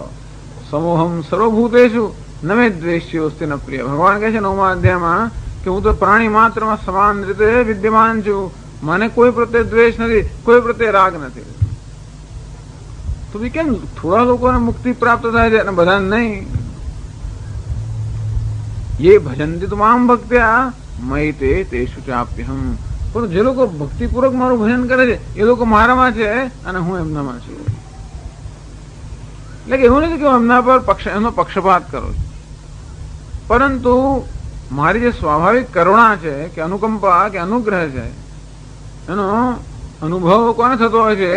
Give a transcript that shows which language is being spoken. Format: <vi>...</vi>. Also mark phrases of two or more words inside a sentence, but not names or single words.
<sa>समूहम सर्वभूतेषु न मे द्वेष्योस्ति न प्रिय.</sa> <gu>ભગવાન કહે છે 9મા અધ્યાયમાં કે હું તો પ્રાણી માત્રમાં સમાન રીતે વિદ્યમાન છું, મને કોઈ પ્રત્યે દ્વેષ નથી, કોઈ પ્રત્યે રાગ નથી. તો કેમ થોડા લોકોને મુક્તિ પ્રાપ્ત થાય છે અને બધા નહીં?</gu> <sa>ये भजन्ति तुमाम भक्त्या मयि ते तेषु चाप्यहम.</sa> <gu>પણ જે લોકો ભક્તિપૂર્વક મારું ભજન કરે છે એ લોકો મારામાં છે અને હું એમનામાં છું. એટલે કે એવું નથી કે હું એમના પર એમનો પક્ષપાત કરું છું, પરંતુ મારી જે સ્વાભાવિક કરુણા છે કે અનુકંપા કે અનુગ્રહ છે, એનો અનુભવ કોને થતો હોય છે?</gu>